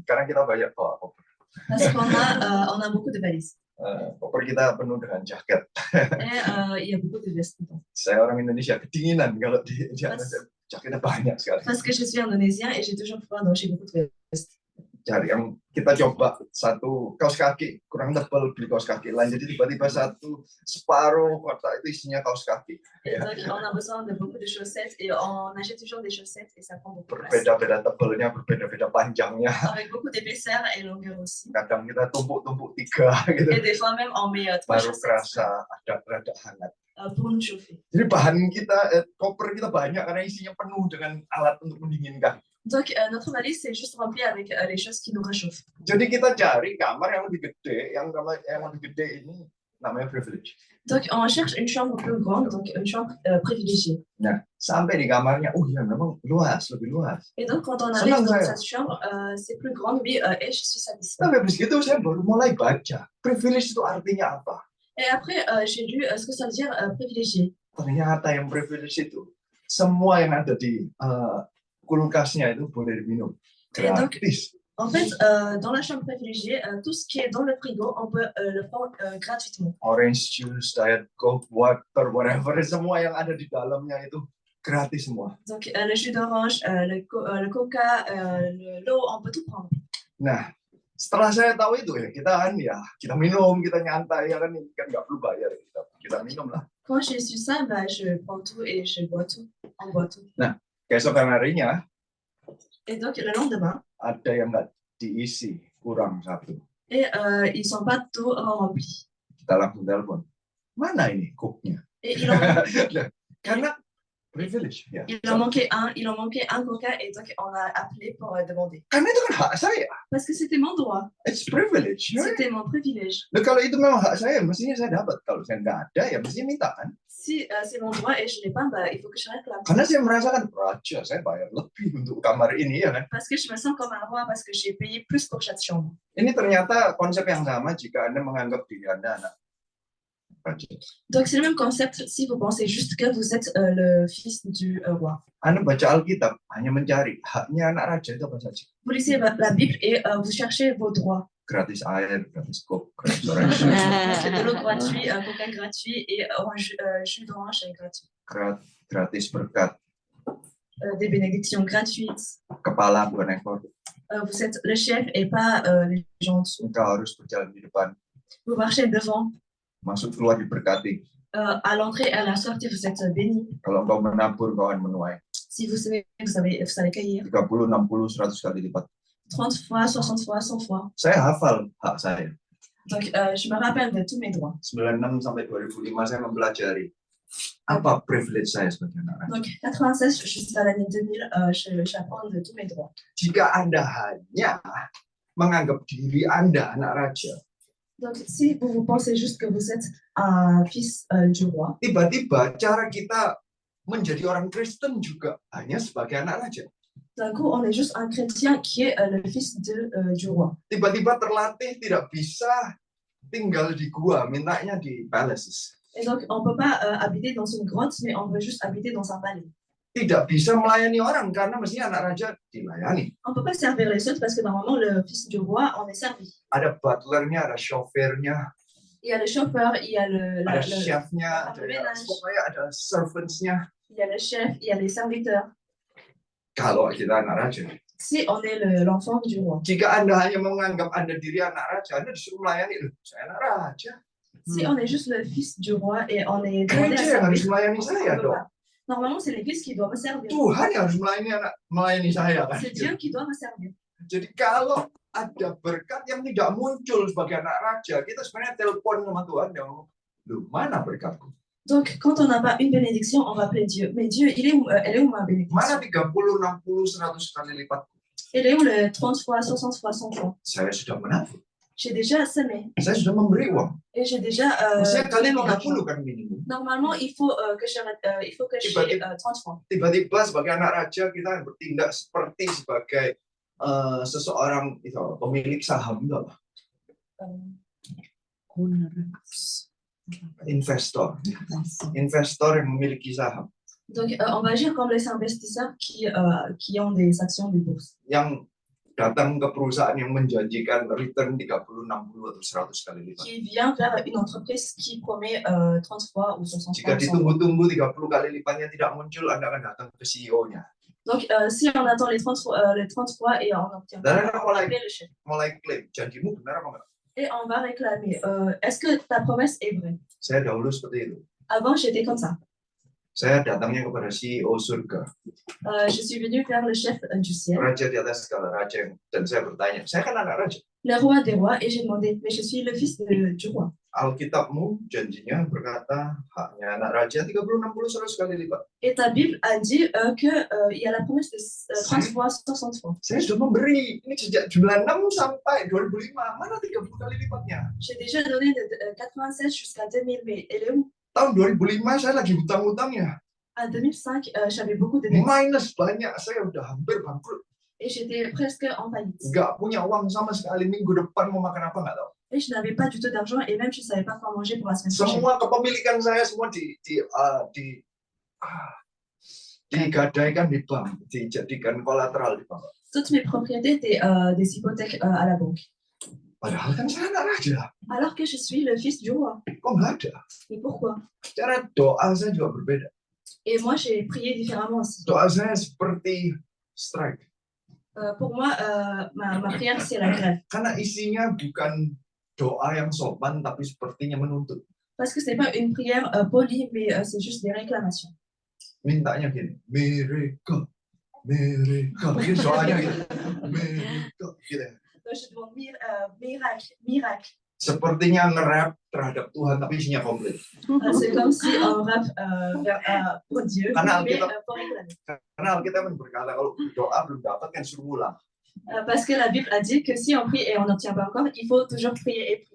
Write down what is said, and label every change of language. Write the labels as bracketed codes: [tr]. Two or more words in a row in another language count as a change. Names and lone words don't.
[id] Karena kita banyak bawa koper. [fr] Parce on a beaucoup de valises. [id] Koper kita penuh dengan jaket. [fr] Et il y a beaucoup de vestes dedans. [id] Saya orang Indonesia kedinginan kalau di atas jaketnya banyak sekali. [fr] Parce que je suis indonésien et j'ai toujours peur d'enlever beaucoup de vestes. [id] Cari yang kita coba satu kaos kaki kurang tebal beli kaos kaki lain, jadi tiba-tiba satu separuh kotak itu isinya kaos kaki. [fr] Et donc on a besoin de beaucoup de chaussettes et on achète toujours des chaussettes et ça prend beaucoup de place. [id] Berbeda-beda tebalnya, berbeda-beda panjangnya. [fr] Avec beaucoup d'épaisseur et longueur aussi. [id] Kadang kita tumpuk-tumpuk 3 gitu. [fr] Et des fois même on met 3 [id] Baru [fr] chaussettes [id] kerasa ada rada hangat. [fr] pour nous chauffer. [id] Jadi bahan kita, koper kita banyak karena isinya penuh dengan alat untuk mendinginkan. [fr] Donc notre valise c'est juste rempli avec les choses qui nous réchauffent. [id] Jadi kita cari kamar yang lebih gede, yang lebih gede ini namanya privilege. [fr] Donc on cherche une chambre plus grande, donc une chambre privilégiée. [id] Nah, sampai di kamarnya, oh ya memang luas, lebih luas. [fr] Et donc quand on arrive [id] Senang [fr] dans [id] saya. [fr] cette chambre, c'est plus grande, oui, et je suis satisfaite. [id] Tapi habis gitu saya baru mulai baca, privilege itu artinya apa? [fr] Et après j'ai lu ce que ça veut dire privilégié. [id] Ternyata yang privilege itu semua yang ada di kulkasnya itu boleh diminum gratis. [fr] En fait, dans la chambre privilégiée, tout ce qui est dans le frigo, on peut le prendre gratuitement. [en] Orange juice, diet coke, water, whatever, [id] semua yang ada di dalamnya itu gratis semua. [fr] Donc le jus d'orange, le coca, l'eau, on peut tout prendre. [id] Nah, setelah saya tahu itu ya kita minum, kita nyantai ya kan nggak perlu bayar kita minum lah. [fr] Quand j'ai su ça, je prends tout et je bois tout. On boit tout. [id] Nah, keesokan harinya [fr] Et donc le lendemain, [id] ada yang nggak diisi, kurang satu. [fr] et ils sont pas tout remplis. [id] Kita langsung telepon, mana ini coke-nya? [fr] Et [id] Karena privilege ya. [fr] il en manquait un coca et donc on a appelé pour demander. [id] Karena itu kan hak saya. [fr] Parce que c'était mon droit, [en] It's privilege. [id] Ya. [fr] c'était mon privilège. [id] Nah, kalau itu memang hak saya, mestinya saya dapat. Kalau saya nggak ada, ya mestinya minta kan. [fr] Si c'est mon droit et je n'ai pas, il faut que je réclame. [id] Karena saya merasakan, raja, saya bayar lebih untuk kamar ini ya kan. [fr] Parce que je me sens comme un roi, parce que j'ai payé plus pour chaque chambre. [id] Ini ternyata konsep yang sama jika Anda menganggap diri Anda anak raja. [fr] Donc c'est le même concept si vous pensez juste que vous êtes le fils du roi. [id] Anda baca Alkitab hanya mencari haknya anak raja itu apa saja. [fr] Vous lisez la Bible et vous cherchez vos droits. [id] Gratis air, gratis coke, gratis orange, [fr] De l'eau gratuite, coca gratuit et jus d'orange gratuit. [id] gratis berkat, [fr] Des bénédictions gratuites. [id] kepala bukan ekor. [fr] Vous êtes le chef et pas les gens en dessous. [id] Engkau harus berjalan di depan, [fr] Vous marchez devant. [id] masuk keluar diberkati. [fr] À l'entrée et à la sortie, vous êtes bénis. [id] Kalau engkau menabur, kau akan menuai. [fr] Si vous savez, vous allez cueillir. [id] 30, 60, 100 kali lipat. [fr] 30 fois, 60 fois, 100 fois. [id] Saya hafal hak saya. [fr] Donc, je me rappelle de tous mes droits. [id] 96 sampai 2005 saya mempelajari apa privilege saya sebagai anak raja. [fr] Donc, 96 jusqu'à l'année 2000, j'apprends de tous mes droits. [id] Jika Anda hanya menganggap diri Anda anak raja, [fr] Donc, si vous pensez juste que vous êtes un fils du roi, [id] tiba-tiba cara kita menjadi orang Kristen juga hanya sebagai anak raja. [fr] d'un coup, on est juste un chrétien qui est le fils du roi. [id] Tiba-tiba terlatih tidak bisa tinggal di gua, mintanya di palaces. [fr] Et donc, on ne peut pas habiter dans une grotte, mais on veut juste habiter dans un palais. [id] Tidak bisa melayani orang karena mestinya anak raja dilayani. [fr] On ne peut pas servir les autres parce que normalement, le fils du roi, on est servi. [id] Ada butlernya, ada chauffeurnya, [fr] Il y a le chauffeur, il y a [id] ada chefnya, pokoknya ada servantsnya. [fr] il y a le chef, il y a les serviteurs. [id] Kalau kita anak raja, [fr] Si on est l'enfant du roi. [id] jika Anda hanya menganggap Anda diri anak raja, Anda disuruh melayani. Loh, saya anak raja. [fr] Si on est juste le fils du roi et on est demandé à [id] Gereja yang harus [fr] servir, [id] melayani [fr] on [id] saya [fr] peut [id] dong. [fr] pas. Normalement, c'est l'église qui doit me servir. [id] Tuhan yang harus melayani saya kan. [fr] C'est Dieu qui doit me servir. [id] Jadi kalau ada berkat yang tidak muncul sebagai anak raja, kita sebenarnya telepon sama Tuhan yang, loh mana berkatku? [fr] Donc, quand on n'a pas une bénédiction, on va appeler Dieu. Mais Dieu, elle est où ma bénédiction? [id] Mana 30, 60, 100 kali lipat? [fr] Elle est où le 30 fois, 60 fois, 100 fois? [id] Saya sudah menabur. [fr] J'ai déjà semé [id] Saya sudah memberi uang. [fr] et j'ai déjà [id] Maksudnya kali [fr] donné mon argent. [id] 30 kan minimum. [fr] Normalement, il faut que j'ai 30 fois. [id] Tiba-tiba sebagai anak raja kita bertindak seperti sebagai seseorang itu pemilik saham itu apa? Investor. Investor yang memiliki saham. [fr] Donc, on va agir comme les investisseurs qui ont des actions de bourse. [id] Yang datang ke perusahaan yang menjanjikan return 30, 60 atau 100 kali lipat. [fr] Qui vient vers une entreprise qui promet 30 fois ou 60 [id] Jika [fr] fois. [id] ditunggu-tunggu 30 kali lipatnya tidak muncul, Anda akan datang ke CEO-nya. [fr] Donc, si on attend les 30 fois et on n'obtient pas, [id] Dan Anda [fr] on va appeler le chef. [id] mulai klaim, janjimu benar apa enggak? [fr] Et on va réclamer, est-ce que ta promesse est vraie? [id] Saya dahulu seperti itu. [fr] Avant, j'étais comme ça. [id] Saya datangnya kepada CEO surga, [fr] Je suis venue vers le chef du ciel, [id] raja di atas segala raja, dan saya bertanya, saya kan anak raja. [fr] le roi des rois, et j'ai demandé, mais je suis le fils du roi. [id] Alkitabmu janjinya berkata haknya anak raja 30, 60, 100 kali lipat. [fr] Et ta Bible a dit qu'il y a la promesse de 30 fois, 60 fois. [id] Saya sudah memberi ini sejak 96 sampai 2005. Mana 30 kali lipatnya? [fr] J'ai déjà donné de 96 jusqu'à 2000, mais elle est où? [id] Tahun 2005 saya lagi hutang-hutangnya. [fr] À 2005, j'avais beaucoup de dettes [id] Minus banyak, saya udah hampir bangkrut. [fr] et j'étais presque en faillite. [id] Nggak punya uang sama sekali, minggu depan mau makan apa nggak tahu. [fr] Et je n'avais pas du tout d'argent et même je ne savais pas quoi manger pour la semaine prochaine. [id] Semua kepemilikan saya semua digadaikan di bank, dijadikan kolateral di bank. [fr] Toutes mes propriétés étaient des hypothèques à la banque. [id] Padahal kan saya anak raja. [fr] Alors que je suis le fils du roi. [id] Kok nggak ada? [fr] Mais pourquoi? [id] Cara doa saya juga berbeda. [fr] Et moi, j'ai prié différemment aussi. [id] Doa saya seperti strike. [fr] Pour moi, ma prière, c'est la grève. [id] Karena isinya bukan doa yang sopan, tapi sepertinya menuntut. [fr] Parce que ce n'est pas une prière polie, mais c'est juste des réclamations. [id] Mintanya gini, mereka. Ini doanya gitu. Mereka, gitu. [fr] Donc, je demande miracle. [id] Sepertinya nge-rap terhadap Tuhan, tapi isinya komplit. [fr] C'est comme si on rappe pour Dieu, [id] Karena [fr] mais [id] Alkitab, [fr] pour réclamer. [id] karena Alkitab berkata kalau doa belum dapat kan suruh ulang. [fr] Parce que la Bible a dit que si on prie et on n'obtient pas encore, il faut toujours prier et prier.